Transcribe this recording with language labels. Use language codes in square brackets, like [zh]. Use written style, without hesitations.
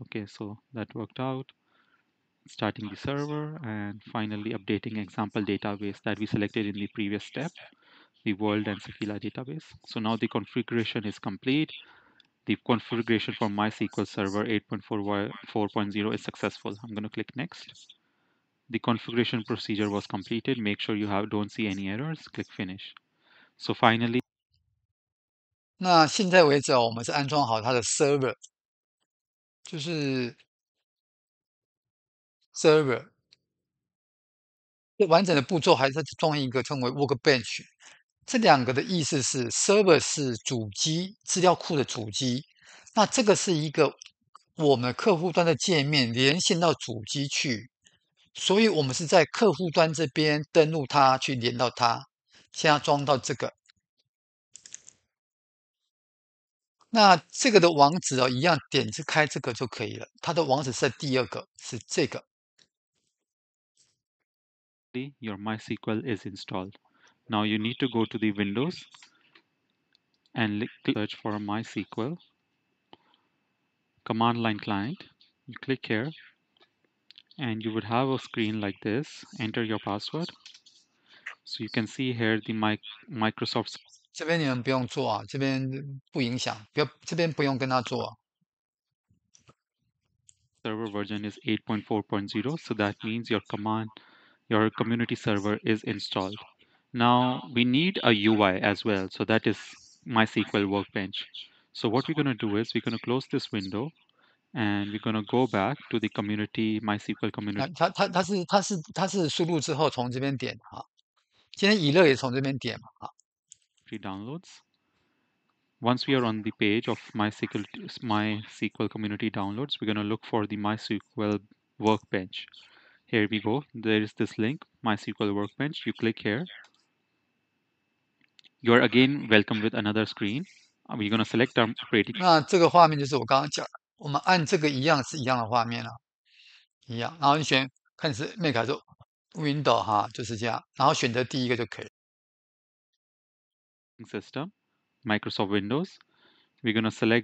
[en] Okay, so that worked out. Starting the server and finally updating example database that we selected in the previous step, the world and Sakila database. So now the configuration is complete. The configuration for MySQL Server 8.4.0 is successful. I'm going to click next. The configuration procedure was completed. Make sure you don't see any errors. Click finish. So finally, [zh] 那现在为止哦，我们是安装好它的 server，就是 [en] server。 [zh] 完整的步骤还是装一个称为 workbench。这两个的意思是 server 是主机资料库的主机，那这个是一个我们客户端的界面连线到主机去，所以我们是在客户端这边登录它去连到它，现在装到这个。那这个的网址一样点开这个就可以了。它的网址是第二个，是这个。 [en] your MySQL is installed. Now you need to go to the Windows and search for MySQL command line client. You click here and you would have a screen like this. Enter your password. So you can see here the Microsoft [zh] 这边你们不用做啊，这边不影响，这边不用跟他做啊。 [en] server version is 8.4.0, so that means your community server is installed. Now we need a UI as well, so that is MySQL Workbench. So what we're going to do is we're going to close this window and we're going to go back to the MySQL community [zh] 它是输入之后从这边点啊，今天以乐也从这边点嘛啊。 [en] downloads. Once we are on the page of MySQL community downloads, we're going to look for the MySQL Workbench. Here we go. There is this link, MySQL Workbench. You click here. You are again welcome with another screen. We're going to select our operating [zh] 那这个画面就是我刚刚讲，我们按这个一样是一样的画面啊，一样。然后你选看是 Mac 还是 Window 哈，就是这样。然后选择第一个就可以。 [en] system, Microsoft Windows. We're going to select